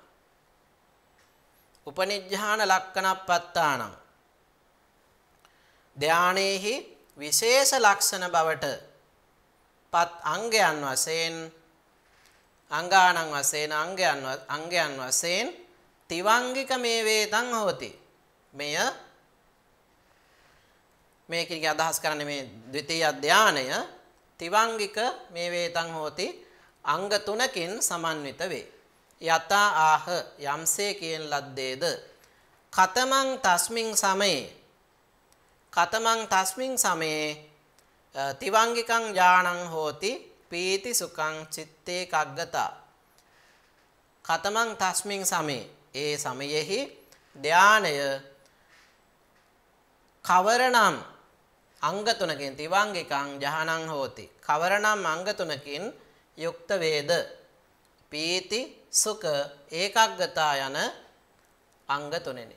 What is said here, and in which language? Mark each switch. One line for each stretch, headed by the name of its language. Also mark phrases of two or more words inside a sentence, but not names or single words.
Pali: උපනිජ්ජාන ලක්කනප්පත්තානං
Sinhala: ධානයේහි විශේෂ ලක්ෂණ බවට පත් අංගයන් වශයෙන් අංගානං වශයෙන් අංගයන් වශයෙන්
Pali: තිවංගික මේවේතං හෝති.
Sinhala: මේකේ අදහස් කරන්නේ මේ ද්විතීය ධානය
Pali: තිවංගික මේවේතං හෝති
Sinhala: අංග තුනකින් සමන්විත වේ.
Pali: යතා ආහ
Sinhala: යම්සේ කියන ලද්දේද
Pali: කතමං තස්මින් සමයේ තිවංගිකං ඥානං හෝති පීති සුඛං චිත්තේ කග්ගතා. කතමං තස්මින් සමයේ
Sinhala: ඒ සමයෙහි ධානය කවරනම් අංග තුනකින්
Pali: තිවංගිකං ඥානං හෝති
Sinhala: කවරනම් අංග තුනකින් යුක්ත වේද
Pali: පීති සුඛ ඒකග්ගතා
Sinhala: යන අංග තුනෙනි.